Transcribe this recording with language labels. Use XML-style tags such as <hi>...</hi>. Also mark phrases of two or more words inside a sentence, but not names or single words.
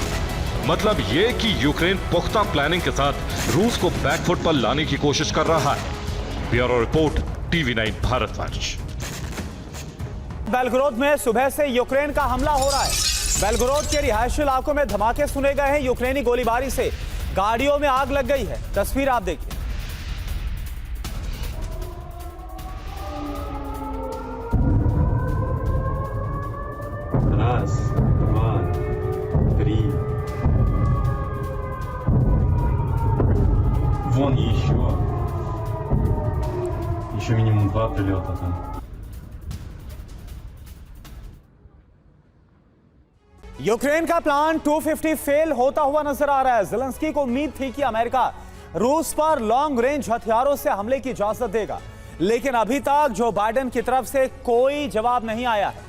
<hi>मतलब यह कि यूक्रेन पुख्ता प्लानिंग के साथ रूस को बैकफुट पर लाने की कोशिश कर रहा है।</hi> <en>bureau report,</en> <hi>TV9 भारतवर्ष। बेलगोरोद में सुबह से यूक्रेन का हमला हो रहा है। बेलगोरोद के रिहायशी इलाकों में धमाके सुने गए हैं। यूक्रेनी गोलीबारी से गाड़ियों में आग लग गई है। तस्वीर आप देखिए।</hi> <ru>Раз, два, три. Вон еще. Еще минимум 2 прилета там.</ru> <hi>यूक्रेन का प्लान 250 फेल होता हुआ नजर आ रहा है। ज़ेलेंस्की को उम्मीद थी कि अमेरिका रूस पर</hi> <en>long range</en> <hi>हथियारों से हमले की इजाजत देगा, लेकिन अभी तक जो बाइडेन की तरफ से कोई जवाब नहीं आया है।</hi>